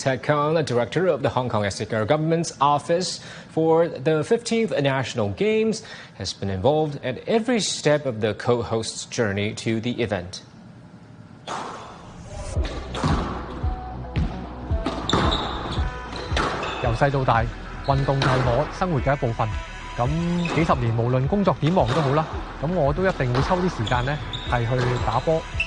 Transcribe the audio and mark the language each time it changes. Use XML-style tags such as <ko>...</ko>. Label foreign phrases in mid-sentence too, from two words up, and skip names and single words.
<en>Tek-Kang, director of the Hong Kong SAR government's office for the 15th National Games, has been involved at every step of the co-host's journey to the event.</en> <yue>由細到大，運動係我生活嘅一部分。咁幾十年，無論工作點忙都好啦，咁我都一定會抽啲時間呢係去打波。</yue>